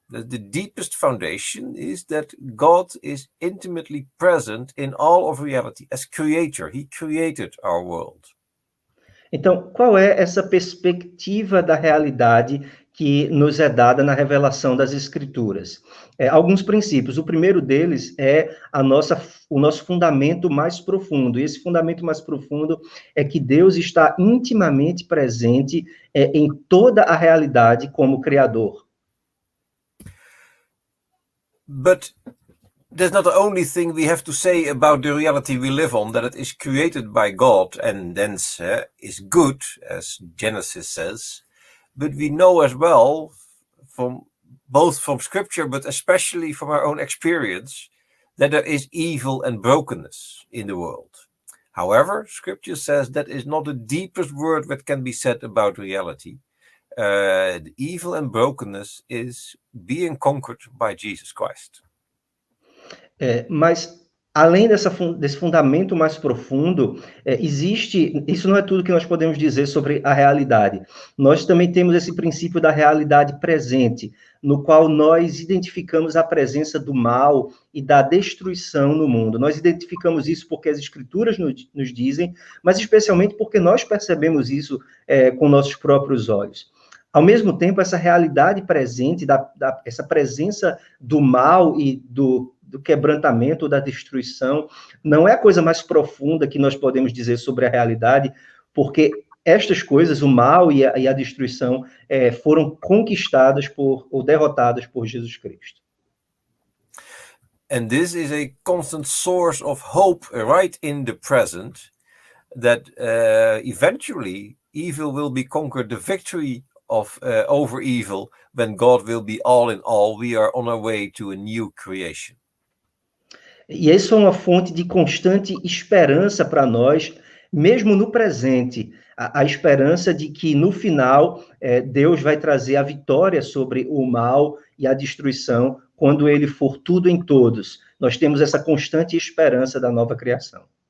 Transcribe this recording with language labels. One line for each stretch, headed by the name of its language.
English: The deepest foundation is that God is intimately present in all of reality as creator. He created our world.
Portuguese: Então, qual é essa perspectiva da realidade que nos é dada na revelação das Escrituras? Alguns princípios. O primeiro deles é o nosso fundamento mais profundo. E esse fundamento mais profundo é que Deus está intimamente presente em toda a realidade como Criador.
English: But that's not the only thing we have to say about the reality we live on, that it is created by God and thence is good, as Genesis says. But we know as well, both from Scripture, but especially from our own experience, that there is evil and brokenness in the world. However, Scripture says that is not the deepest word that can be said about reality. The evil and brokenness is being conquered by Jesus Christ.
Portuguese: Mas, além desse fundamento mais profundo, isso não é tudo que nós podemos dizer sobre a realidade. Nós também temos esse princípio da realidade presente, no qual nós identificamos a presença do mal e da destruição no mundo. Nós identificamos isso porque as Escrituras nos dizem, mas especialmente porque nós percebemos isso com nossos próprios olhos. Ao mesmo tempo, essa realidade presente, essa presença do mal e do quebrantamento, da destruição, não é a coisa mais profunda que nós podemos dizer sobre a realidade, porque estas coisas, o mal e a destruição, foram conquistadas ou derrotadas por Jesus Cristo.
English: And this is a constant source of hope right in the present, that eventually evil will be conquered, the victory over evil, when God will be all in all, we are on our way to a new creation.
Portuguese: E isso é uma fonte de constante esperança para nós, mesmo no presente, a esperança de que no final Deus vai trazer a vitória sobre o mal e a destruição quando ele for tudo em todos. Nós temos essa constante esperança da nova criação.